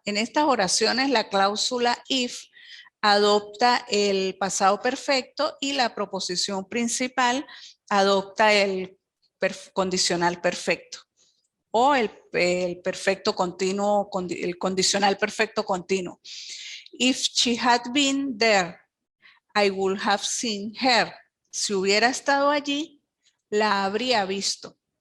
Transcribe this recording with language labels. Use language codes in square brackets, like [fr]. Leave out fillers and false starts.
[es] En estas oraciones la cláusula if adopta el pasado perfecto y la proposición principal adopta el condicional perfecto o el perfecto continuo, el condicional perfecto continuo. [en] If she had been there, I would have seen her. [es] Si hubiera estado allí, la habría visto.